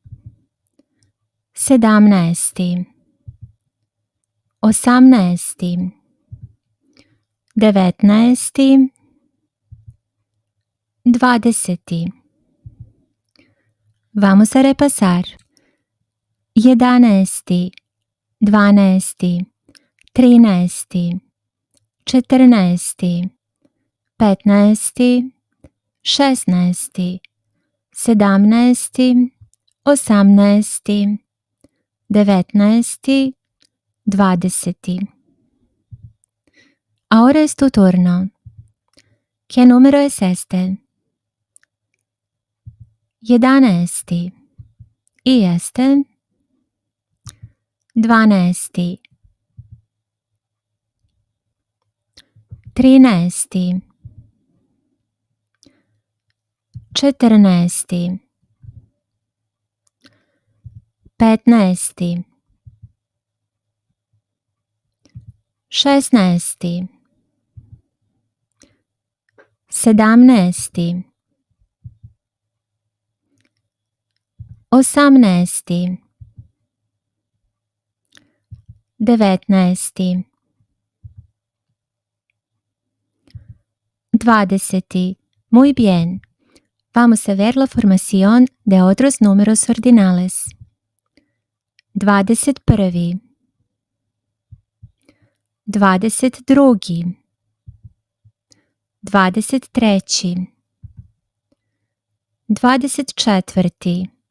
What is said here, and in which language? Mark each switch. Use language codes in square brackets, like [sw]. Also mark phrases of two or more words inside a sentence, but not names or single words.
[sr] Sedamnaesti. Osamnaesti. Devetnaesti. Dvadeseti. [es] Vamos a repasar. [sr] Jedanaesti. Dvanaesti. Trinaesti. Četrnaesti. Petnaesti. Šesnaesti. Sedamnaesti. Osamnaesti. Devetnaesti. Dvadeseti. [es] Ahora es tu turno. ¿Qué número es este? Jedanaesti. ¿Y este? [sr] Dvanaesti. Trinaesti. Četrnaesti. Petnaesti. Šesnaesti. Sedamnaesti. Osamnaesti. Devetnaesti. 20. [es] Muy bien. Vamos a ver la formación de otros números ordinales. 21. 22. 23. 24.